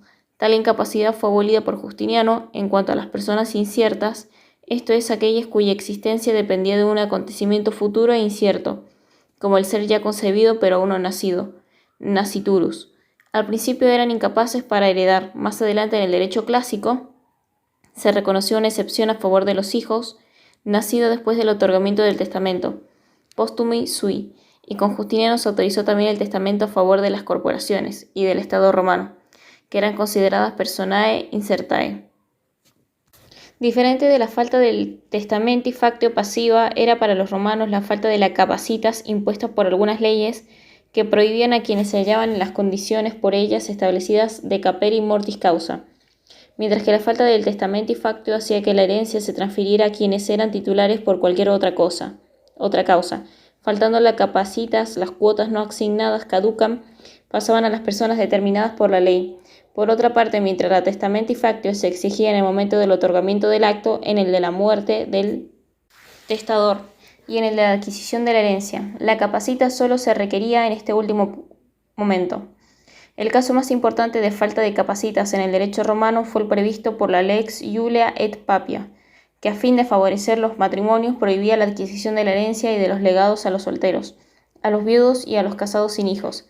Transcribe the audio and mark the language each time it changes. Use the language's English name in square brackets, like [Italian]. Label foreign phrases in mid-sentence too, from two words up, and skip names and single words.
[Spanish] Tal incapacidad fue abolida por Justiniano en cuanto a las personas inciertas, esto es, aquellas cuya existencia dependía de un acontecimiento futuro e incierto, como el ser ya concebido pero aún no nacido, nasciturus. Al principio eran incapaces para heredar. Más adelante, en el derecho clásico, se reconoció una excepción a favor de los hijos nacidos después del otorgamiento del testamento, [Latin] postumi sui, [Spanish] y con Justiniano se autorizó también el testamento a favor de las corporaciones y del Estado romano, que eran consideradas [Latin] personae incertae. [Spanish] Diferente de la falta del [Latin] testamenti factio [Spanish] pasiva era para los romanos la falta de la capacitas impuesta por algunas leyes que prohibían a quienes se hallaban en las condiciones por ellas establecidas de [Latin] caperi mortis causa, [Spanish] mientras que la falta del [Latin] testamenti factio [Spanish] hacía que la herencia se transfiriera a quienes eran titulares por cualquier otra causa. Faltando la capacitas, las cuotas no asignadas caducan, pasaban a las personas determinadas por la ley. Por otra parte, mientras la [Latin] testamenti factio [Spanish] se exigía en el momento del otorgamiento del acto, en el de la muerte del testador y en el de la adquisición de la herencia, la capacita solo se requería en este último momento. El caso más importante de falta de capacitas en el derecho romano fue el previsto por la Lex Iulia et Papia, que a fin de favorecer los matrimonios prohibía la adquisición de la herencia y de los legados a los solteros, a los viudos y a los casados sin hijos.